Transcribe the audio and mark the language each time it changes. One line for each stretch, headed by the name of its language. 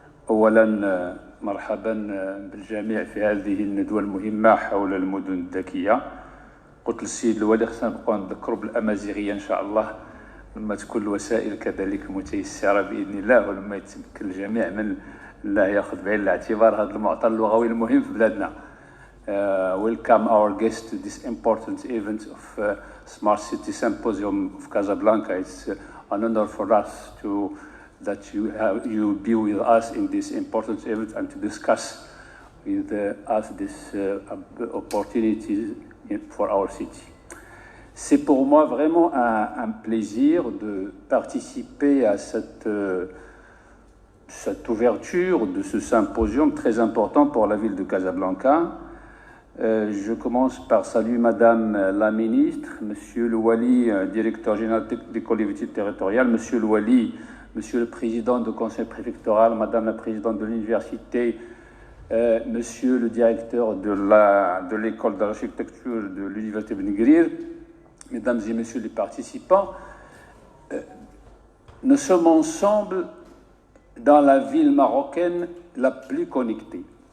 Arabic: أولاً مرحباً بالجميع في هذه الندوة المهمة حول المدن الذكية. قلت للسيد الوالي خصنا نبقاو نذكروا بالأمازيغية إن شاء الله لما تكون الوسائل كذلك متيسرة بإذن الله ولما يتمكن الجميع من لا يأخذ بعين الاعتبار هذا المعطى اللغوي المهم في بلادنا.
English: Welcome our guests to this important event of Smart City Symposium of Casablanca. It's an honor for us that you be with us in this important event and to discuss with us this opportunity for our city.
French: C'est pour moi vraiment un plaisir de participer à cette ouverture de ce symposium très important pour la ville de Casablanca. Je commence par saluer Madame la Ministre, Monsieur le Wali, Directeur Général des collectivités territoriales, Monsieur le Wali, Monsieur le Président du Conseil préfectoral, Madame la Présidente de l'Université, Monsieur le Directeur de l'École d'architecture de l'Université Ben Guerir, Mesdames et Messieurs les participants, nous sommes ensemble dans la ville marocaine la plus connectée.